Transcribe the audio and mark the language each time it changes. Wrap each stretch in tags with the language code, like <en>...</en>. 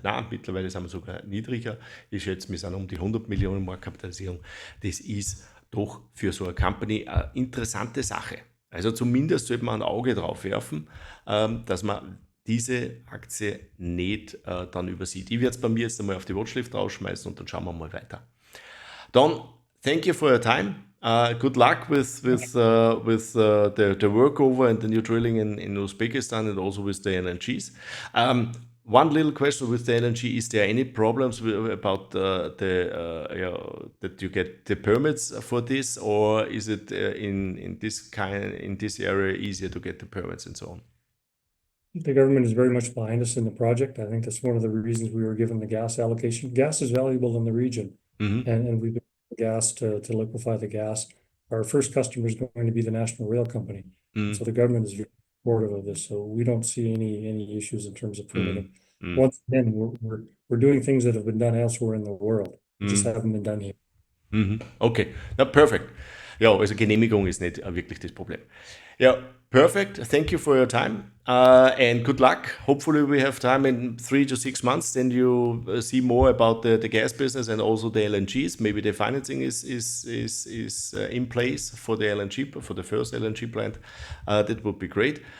<de>Nein, mittlerweile sind wir sogar niedriger. Ich schätze, wir sind um die 100 Millionen Marktkapitalisierung. Das ist doch für so eine Company eine interessante Sache. Also zumindest sollte man ein Auge drauf werfen, dass man diese Aktie nicht dann übersieht. Ich werde es bei mir jetzt einmal auf die Watchlist rausschmeißen und dann schauen wir mal weiter.</de> <en>Don, thank you for your time. Good luck with the workover and the new drilling in Uzbekistan and also with the LNGs. One little question with the LNG: is there any problems about that you get the permits for this, or is it in this area easier to get the permits and so on? The government is very much behind us in the project. I think that's one of the reasons we were given the gas allocation. Gas is valuable in the region, and we've been gas to liquefy the gas. Our first customer is going to be the National Rail Company. So the government is very supportive of this. So we don't see any issues in terms of permitting. Once again, we're doing things that have been done elsewhere in the world. Just haven't been done here. Okay, na perfect.</en> <de>Ja, also Genehmigung ist nicht wirklich das Problem. Ja, perfect.</de> <en>Thank you for your time and good luck. Hopefully we have time in 3 to 6 months, then you see more about the gas business and also the LNGs. Maybe the financing is in place for the LNG, for the first LNG plant. That would be great.</en>